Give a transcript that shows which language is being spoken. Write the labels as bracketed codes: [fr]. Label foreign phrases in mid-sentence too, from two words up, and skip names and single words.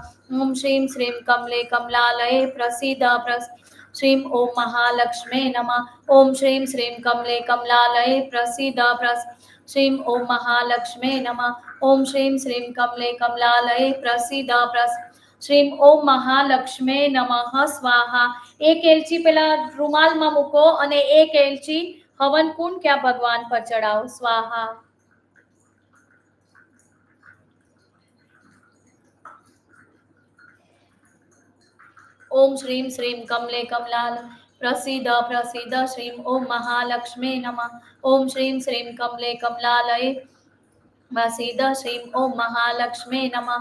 [sa] ओम श्रीं श्रीं कमले कमलालये प्रसीद श्रीं ओम महालक्ष्मे नमः. ओम श्रीं श्रीं कमले कमलालये प्रसीद श्रीं ओम महालक्ष्मे नमः. ओम श्रीं श्रीं कमले कमलालये प्रसीद श्रीं ओम महालक्ष्मे नमः. स्वाहा. [gu] 1 એલચી પેલા રૂમાલમાં મૂકો અને 1 એલચી હવન કુંડ ક્યાં ભગવાન પર ચડાવો. [sa] સ્વાહા. ओम श्रीं श्रीं कमले कमलाल प्रसीद प्रसीद श्रीं ओम महालक्ष्मे नमः. ओम श्रीं श्रीं कमले कमलालये प्रसीद श्रीं ओम महालक्ष्मे नमः.